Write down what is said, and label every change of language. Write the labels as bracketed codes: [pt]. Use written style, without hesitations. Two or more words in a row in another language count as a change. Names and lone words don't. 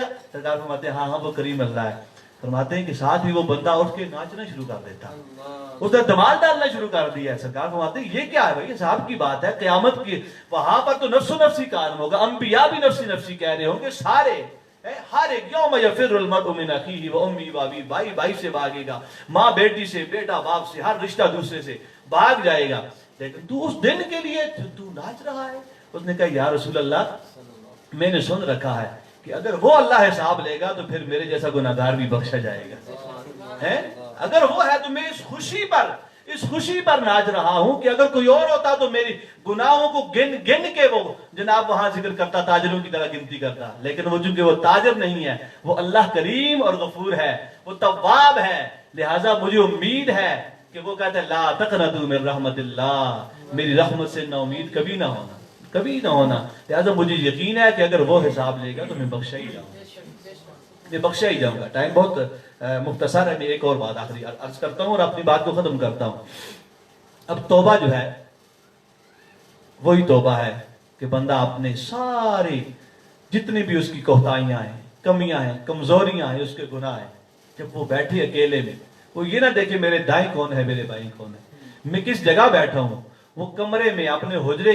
[ur] سرکار فرماتے ہیں ہاں وہ کریم اللہ ہے. فرماتے ہیں کہ ساتھ ہی وہ بندہ اٹھ کے ناچنا شروع کر دیتا، اس نے دمال ڈالنا شروع کر دیا ہے. سرکار فرماتے ہیں یہ کیا ہے بھائی؟ صاحب کی بات ہے قیامت کی، وہاں پر تو نفس و نفسی کام ہوگا، انبیاء بھی نفسی نفسی کہہ رہے ہوں گے، سارے ہر ایک [ar] یوم یفر المرء من اخیہ و امی و ابی، [ur] بھائی بھائی سے بھاگے گا، ماں بیٹی سے، بیٹا باپ سے، ہر رشتہ دوسرے سے بھاگ جائے گا، لیکن تو اس دن کے لیے تو ناچ رہا ہے. اس نے کہا [ar] یا رسول اللہ [ur] میں نے سن رکھا ہے کہ اگر وہ اللہ حساب لے گا تو پھر میرے جیسا گناہگار بھی بخشا جائے گا. اگر وہ ہے تو میں اس خوشی پر، اس خوشی پر ناچ رہا ہوں کہ اگر کوئی اور ہوتا تو میری گناہوں کو گن گن کے وہ جناب وہاں ذکر کرتا، تاجروں کی طرح گنتی کرتا، لیکن وہ چونکہ وہ تاجر نہیں ہے، وہ اللہ کریم اور غفور ہے، وہ تواب ہے، لہٰذا مجھے امید ہے کہ وہ کہتا ہے [ar] لا تقنطوا من رحمت اللہ، [ur] میری رحمت سے نا امید کبھی نہ ہونا، کبھی نہ ہونا۔ لہٰذا مجھے یقین ہے کہ اگر وہ حساب لے گا تو میں بخشا ہی جاؤں گا، میں بخشا ہی جاؤں گا۔ ٹائم بہت مختصر ہے، میں ایک اور بات آخری عرض کرتا ہوں اور اپنی بات کو ختم کرتا ہوں۔ اب توبہ جو ہے وہی توبہ ہے کہ بندہ اپنے سارے جتنی بھی اس کی کوتاہیاں ہیں، کمیاں ہیں، کمزوریاں ہیں، اس کے گناہ ہیں، جب وہ بیٹھے اکیلے میں، وہ یہ نہ دیکھے میرے دائیں کون ہے، میرے بائیں کون ہے، میں کس جگہ بیٹھا ہوں، وہ کمرے میں اپنے حجرے